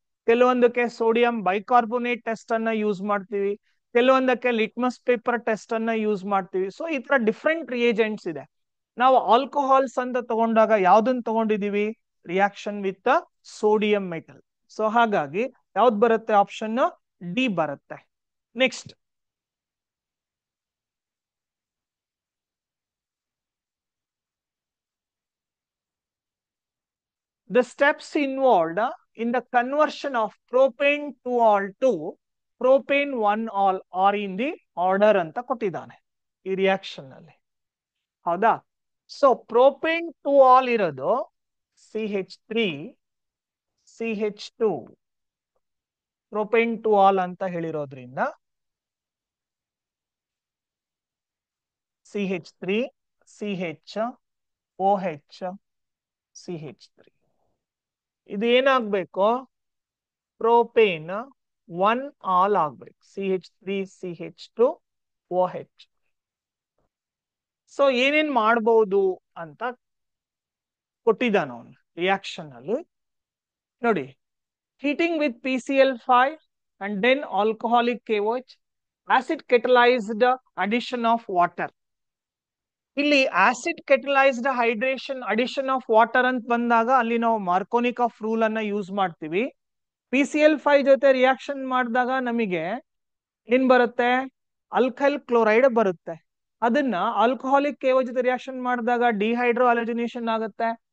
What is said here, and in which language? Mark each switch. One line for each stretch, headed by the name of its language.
Kannada: ಕೆಲವೊಂದಕ್ಕೆ sodium bicarbonate test ಅನ್ನ use ಮಾಡ್ತೀವಿ, ಕೆಲವೊಂದಕ್ಕೆ litmus paper test ಅನ್ನ ಯೂಸ್ ಮಾಡ್ತೀವಿ. ಸೊ ಈ ತರ ಡಿಫ್ರೆಂಟ್ ರಿಯೇಜೆಂಟ್ಸ್ ಇದೆ. ನಾವು ಆಲ್ಕೋಹಾಲ್ಸ್ ಅಂತ ತಗೊಂಡಾಗ ಯಾವ್ದನ್ನ ತಗೊಂಡಿದೀವಿ,
English: Reaction with sodium metal.
Kannada: So ಹಾಗಾಗಿ ಯಾವ್ದು ಬರುತ್ತೆ, ಆಪ್ಷನ್ ಡಿ ಬರುತ್ತೆ.
English: next the steps involved in the conversion of propane 2-ol to propane 1-ol are in the order
Kannada: ಅಂತ ಕೊಟ್ಟಿದ್ದಾನೆ ಈ ರಿಯಾಕ್ಷನ್ ಅಲ್ಲಿ. ಹೌದಾ? ಸೊ ಪ್ರೋಪೇನ್ 2-ol ಇರೋದು CH3 CH2 ಪ್ರೋಪೇನ್ 2-ol ಅಂತ ಹೇಳಿರೋದ್ರಿಂದ CH3 CH OH CH3 ಇದು ಏನಾಗ್ಬೇಕು, ಪ್ರೋಪೇನ್ 1-ol ಆಗ್ಬೇಕು, CH3 CH2 OH. ಸೊ ಏನೇನ್ ಮಾಡಬಹುದು ಅಂತ ಕೊಟ್ಟಿದ್ದಾನ ಅವನು ರಿಯಾಕ್ಷನ್ ಅಲ್ಲಿ.
English: ನೋಡಿ, heating with PCl5 and then alcoholic KOH, acid catalyzed addition of water.
Kannada: ಇಲ್ಲಿ acid ಕೆಟಲೈಸ್ಡ್ hydration addition of water ಅಂತ ಬಂದಾಗ ಅಲ್ಲಿ ನಾವು ಮಾರ್ಕೋನಿಕ್ ಆಫ್ ರೂಲ್ ಅನ್ನ ಯೂಸ್ ಮಾಡ್ತೀವಿ. PCl5 ಜೊತೆ ರಿಯಾಕ್ಷನ್ ಮಾಡಿದಾಗ ನಮಗೆ ಏನ್ ಬರುತ್ತೆ, ಅಲ್ಕೈಲ್ ಕ್ಲೋರೈಡ್ ಬರುತ್ತೆ. ಅದನ್ನ ಆಲ್ಕೋಹಾಲಿಕ್ KOH ಜೊತೆ ರಿಯಾಕ್ಷನ್ ಮಾಡಿದಾಗ ಡಿಹೈಡ್ರೋ ಅಲಜಿನೇಷನ್ ಆಗುತ್ತೆ.